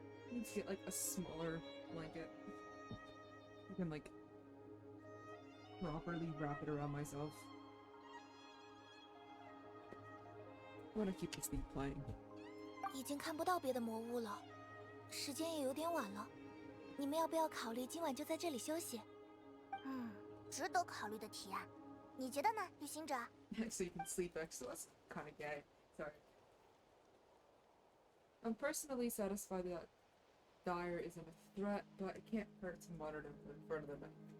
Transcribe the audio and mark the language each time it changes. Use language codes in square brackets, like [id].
[en] I need to get like a smaller blanket. I can like properly wrap it around myself. I wanna keep this thing playing. [zh] 已经看不到别的魔物了，时间也有点晚了。你们要不要考虑今晚就在这里休息？值得考虑的提案。你觉得呢，旅行者 [en] So you can sleep next to us. Kinda gay. Sorry. I'm personally satisfied that Dire isn't a threat, but it can't hurt to monitor him in front of them.